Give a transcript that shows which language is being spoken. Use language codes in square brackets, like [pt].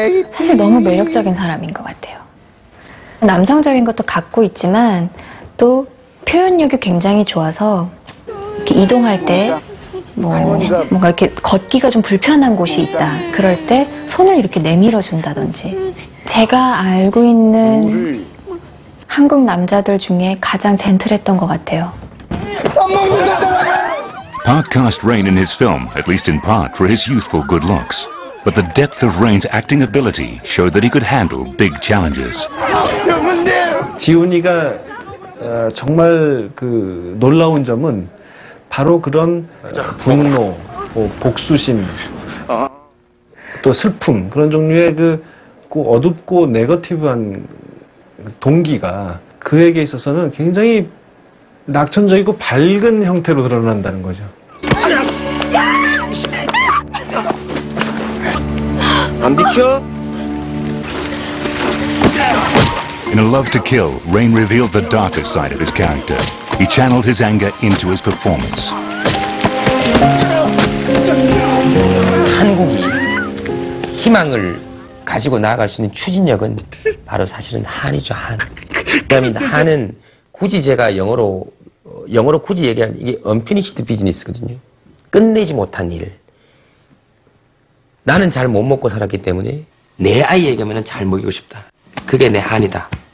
[ko] 사실 너무 매력적인 사람인 것 같아요. 남성적인 것도 갖고 있지만 또 표현력이 굉장히 좋아서 이렇게 이동할 때 뭔가 이렇게 걷기가 좀 불편한 곳이 있다. 그럴 때 손을 이렇게 내밀어 준다든지. 제가 알고 있는 한국 남자들 중에 가장 젠틀했던 것 같아요. [en] Park cast Rain in his film, at least in part, for his youthful good looks. But the depth of Rain's acting ability showed that he could handle big challenges. [ko] 지훈이가 정말 그 놀라운 점은 바로 그런 분노, 복수심, 또 슬픔 그런 종류의 그 어둡고 네거티브한 동기가 그에게 있어서는 굉장히 낙천적이고 밝은 형태로 드러난다는 거죠. 안 비켜? [en] In A Love to Kill, Rain revealed the darker side of his character. He channeled his anger into his performance. [ko] 한국이 희망을 가지고 나아갈 수 있는 추진력은 바로 사실은 한이죠, 한. 그다음에 한은 굳이 제가 영어로 굳이 얘기하면 이게 [en] unfinished business [ko] 거든요. 끝내지 못한 일. 나는 잘 못 먹고 살았기 때문에 내 아이에게는 잘 먹이고 싶다. 그게 내 한이다.